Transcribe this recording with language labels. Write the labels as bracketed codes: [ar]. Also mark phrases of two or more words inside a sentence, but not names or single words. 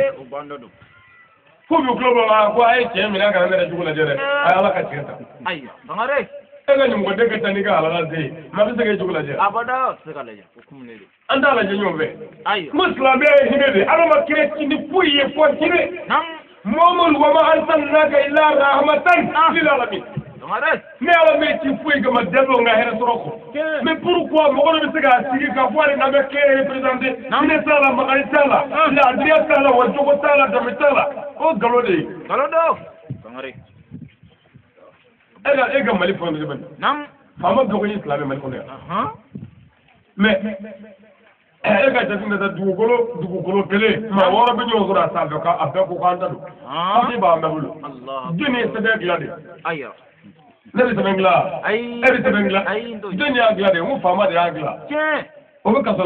[bm] fo bi tulo bɔ la ko a ye tiɲɛ minɛ a kana ne yɛrɛ jugu lajɛ dɛ a ye ala ka tiɲɛ ta e ka ɲɔmɔgɔden ka taa n'i ka halala den ye mais a bɛ se k'e jugu lajɛ an t'a lajɛ ɲɔgɔn fɛ n ko silamɛya ye hinɛ de ala ma kira ni foyi ye fɔ hinɛ Muhamadu [ar] وما أرسلناك إلا رحمة للعالمين [bm] ne ala mɛ ti foyi kama dɛsɛ nka hɛrɛ sɔrɔ kɔ [fr] mais pourquoi [bm] mɔgɔ dɔ bɛ se k'a sigi ka fɔ ale n'a bɛ kɛ représenté hinɛ t'a la makari t'a la laadiriya t'a la wa jogo t'a la danbe t'a la o nkalon de ye e ka Mali fɔ bɛ faama dɔgɔ ye silamɛ Mali kɔnɔ yan mais e ka jateminɛ ta dugukolo kelen maa wɔɔrɔ bɛ ɲɔgɔn sɔrɔ a sanfɛ a bɛɛ ko k'an da don papier b'an bɛɛ bolo jɔnni ye sɛbɛn dilan de ne bɛ sɛbɛn dilan e bɛ sɛbɛn dilan jɔnni y'a dilan de n ko faama de y'a dilan o bɛ kaso